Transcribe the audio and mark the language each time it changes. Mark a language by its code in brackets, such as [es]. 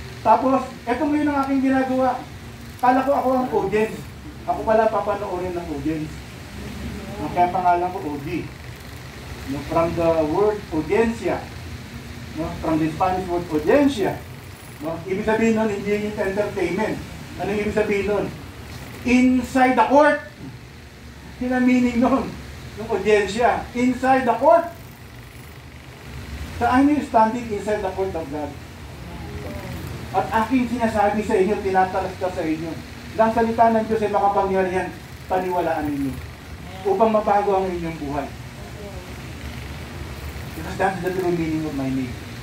[tl] Tapos, eto ngayon ang aking ginagawa. Kala ko ako ang audience. Ako pala papanoorin ng audience. Kaya pangalan ko OD. No, [en] from the word audiencia. [tl] No, [en] from the Spanish word audiencia. [tl] No, ibig sabihin nun, hindi yung entertainment. Anong ibig sabihin nun? [en] Inside the court. [tl] Yun ang meaning nun. [en] Yung audiencia. Inside the court. [tl] Saan yung [en] standing inside the court of God? [tl] At aking sinasabi sa inyo, tinatalastas sa inyo. Ang salita ng Diyos ay makapangyarihan, paniwalaan ninyo. Upang mabago ang inyong buhay. [en] Because that's the true meaning of my name.